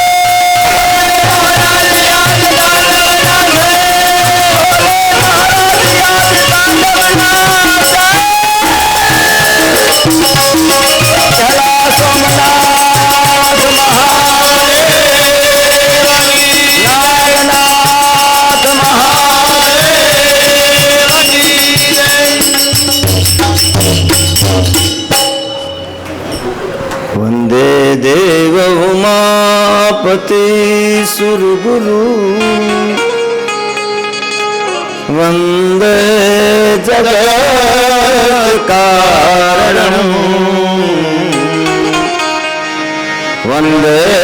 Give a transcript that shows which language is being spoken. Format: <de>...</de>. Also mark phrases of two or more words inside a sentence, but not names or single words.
<hi>महाराज आज तांडव नाचे भोले महाराज आज तांडव नाचे चला सोमनाथ महादेव नारायणनाथ महादेव की जय।</hi> <sa>वंदे देव उमापति सुरगुरु वंदे जगत् कारणम् वंदे</sa>